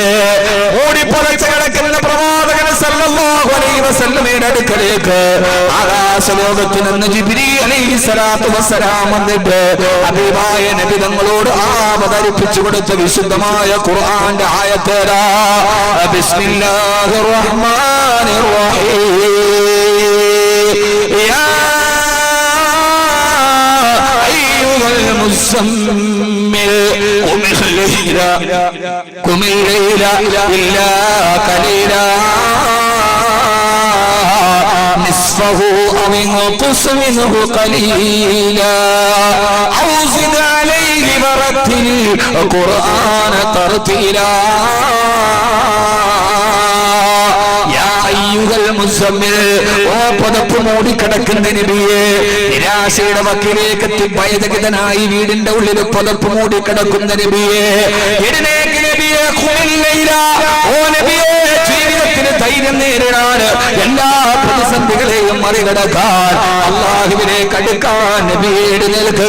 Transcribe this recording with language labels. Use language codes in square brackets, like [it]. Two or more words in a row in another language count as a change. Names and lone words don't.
[ml] ഓടിപ്പുറച്ച് കിടക്കുന്ന പ്രവാചകൻ [ar] صلى الله عليه وسلم [ml] അടുക്കലേക്ക് ആകാശലോകത്തിൽ നിന്ന് ജിബ്രീൽ [ar] عليه الصلاة والسلام [ml] വന്നിട്ട് ഹബീബായ നബി തങ്ങളോട് അവതരിപ്പിച്ചു കൊടുത്ത വിശുദ്ധമായ ഖുർആന്റെ ആയത്തേതാ? [ar] بسم الله الرحمن الرحيم. يا أيها المزمل قم الليل إلا قليلا نصفه أو انقص منه قليلا أو زد عليه ورتل القرآن ترتيلا. [ml] പുതപ്പ് മൂടിക്കിടക്കുന്ന നബിയെ, നിരാശയുടെ വക്കിലേക്ക് ഭയചകിതനായി വീടിന്റെ ഉള്ളിൽ പുതപ്പ് മൂടിക്കിടക്കുന്ന നബിയെ, എഴുന്നേൽക്ക് നബിയെ, ഓ നബിയെ, ജീവിതത്തിന് ധൈര്യം നേരിടാൻ എല്ലാ പ്രതിസന്ധികളെയും മറികടക്കാൻ അല്ലാഹുവിലേക്ക് അടുക്കാൻ നബിയെ എഴുന്നേൽക്കുക.